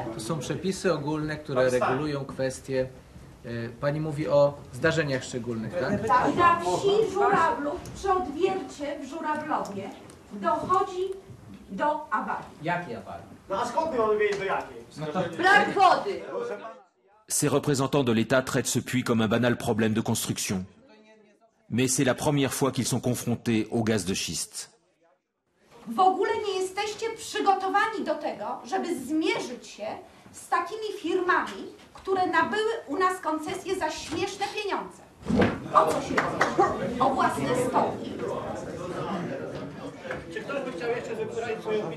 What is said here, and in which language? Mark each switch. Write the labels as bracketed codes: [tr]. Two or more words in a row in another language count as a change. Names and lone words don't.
[pl] To są przepisy ogólne, które regulują kwestie. Pani mówi o zdarzeniach szczególnych, tak? Tak. Na wsi Żurawlów, przy Odwiercie w Żurawlowie dochodzi do awarii. Jakiej awarii? No a skąd my mamy wiedzieć do jakiej? Brak wody. [fr] Ces représentants de l'État traitent ce puits comme un banal problème de construction. Mais c'est la première fois qu'ils sont confrontés au gaz de schiste. [pl] W ogóle nie jesteście przygotowani do tego, żeby zmierzyć się z takimi firmami, które nabyły u nas koncesje za śmieszne pieniądze. O co się chodzi? O własne stoki. Czy ktoś by chciał jeszcze wypowiedzieć swoją opinię?